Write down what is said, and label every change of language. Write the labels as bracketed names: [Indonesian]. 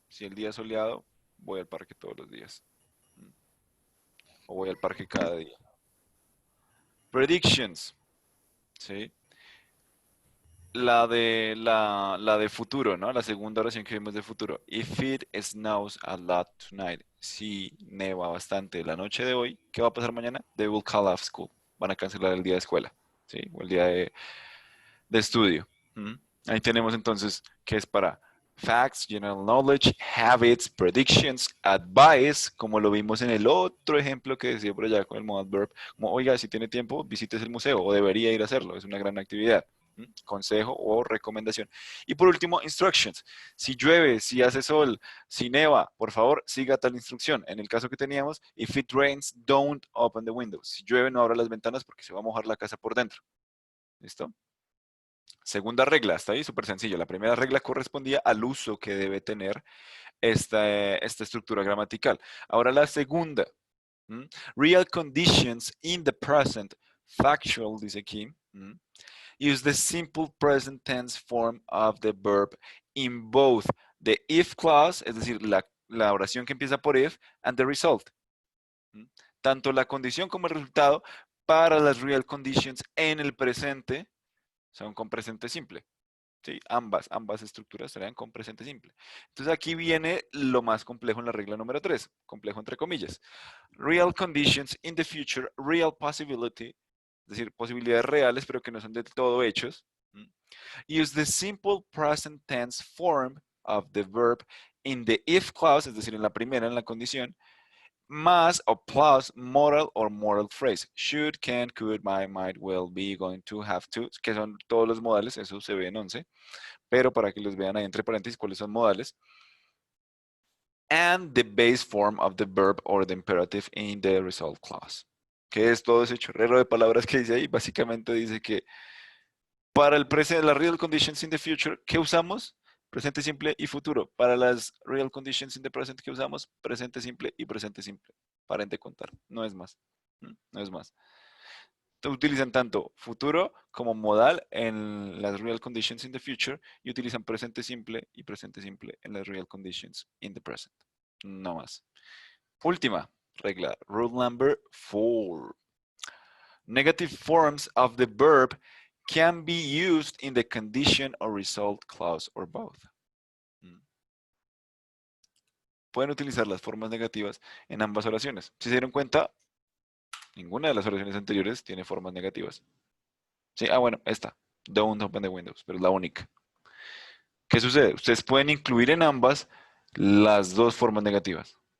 [Spanish] Si el día es soleado, voy al parque todos los días. O voy al parque cada día. Predictions. ¿Sí? La de futuro, ¿no? La segunda oración que vimos de futuro. [English] If it snows a lot tonight. [Spanish] Si neva bastante la noche de hoy, ¿qué va a pasar mañana? [English] They will call off school. [Spanish] Van a cancelar el día de escuela, ¿sí? O el día de estudio. ¿Mm? Ahí tenemos entonces que es para facts, general knowledge, habits, predictions, advice, como lo vimos en el otro ejemplo que decía por allá con el modal verb, como, oiga, si tiene tiempo, visites el museo o debería ir a hacerlo, es una gran actividad. Consejo o recomendación. Y por último, instructions. Si llueve, si hace sol, si neva, por favor, siga tal instrucción. En el caso que teníamos, [English] if it rains, don't open the windows. [Spanish] Si llueve, no abra las ventanas porque se va a mojar la casa por dentro. ¿Listo? Segunda regla, está ahí súper sencillo. La primera regla correspondía al uso que debe tener esta estructura gramatical. Ahora la segunda. [English] Real conditions in the present, factual, [Spanish] dice aquí. [English] Use the simple present tense form of the verb in both the if clause, [Spanish] es decir, la oración que empieza por if, [English] and the result. [Spanish] Tanto la condición como el resultado para las real conditions en el presente son con presente simple. ¿Sí? Ambas estructuras serían con presente simple. Entonces aquí viene lo más complejo en la regla número 3, complejo entre comillas. [English] Real conditions in the future, real possibility, [Spanish] es decir, posibilidades reales pero que no son del todo hechos. [English] Use the simple present tense form of the verb in the if clause, [Spanish] es decir, en la primera, en la condición, más o [English] plus modal or modal phrase. Should, can, could, might, will, be, going to, have to, [Spanish] que son todos los modales, eso se ve en 11, pero para que los vean ahí entre paréntesis cuáles son modales. [English] And the base form of the verb or the imperative in the result clause. [Spanish] Que es todo ese chorrero de palabras que dice ahí. Básicamente dice que para el presente, las [English] real conditions in the future, [Spanish] ¿qué usamos? Presente simple y futuro. Para las [English] real conditions in the present, [Spanish] ¿qué usamos? Presente simple y presente simple. Paren de contar. No es más. No es más. Utilizan tanto futuro como modal en las real conditions in the future y utilizan presente simple y presente simple en las real conditions in the present. No más. Última regla, [English] rule number 4. Negative forms of the verb can be used in the condition or result clause or both. [Spanish] Pueden utilizar las formas negativas en ambas oraciones. Si se dieron cuenta, ninguna de las oraciones anteriores tiene formas negativas. Sí, bueno, esta. [English] Don't open the windows, [Spanish] pero es la única. ¿Qué sucede? Ustedes pueden incluir en ambas las dos formas negativas.